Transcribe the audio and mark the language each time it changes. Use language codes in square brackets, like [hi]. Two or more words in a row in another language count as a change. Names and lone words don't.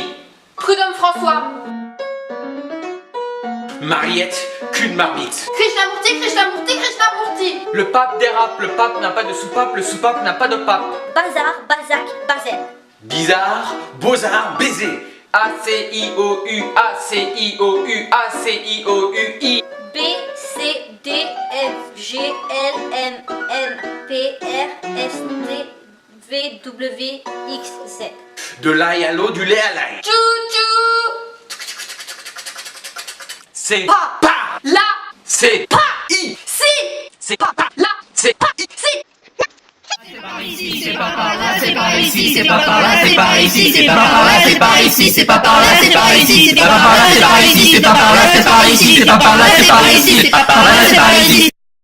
[fr] Prud'homme François. Mariette, cul de marmite. Krishnamurti, Krishnamurti, Krishnamurti. Le pape dérape, le pape n'a pas de soupape, le soupape n'a pas de pape. Bazar, Balzac, Bazel. Bizarre, beaux-arts, baiser. A, C, I, O, U, A, C, I, O, U, A, C, I, O, U, I. B, C, D, F, G, L, M, N, P, R, S, T, V, W, X, Z. De l'ail à l'eau, du lait à l'ail. Tchou-tchou. C'est Pa. pas. La. C'est Pa. I. Si. C'est pas. La. C'est pas I. Si. C'est par ici, c'est pas par là, c'est par ici, c'est pas par là, c'est par ici, c'est pas par là, c'est par ici, c'est pas par là, c'est par ici, c'est pas par là, c'est par ici, c'est pas par là, c'est par ici, c'est pas par là, c'est par ici, c'est pas par là, c'est par ici.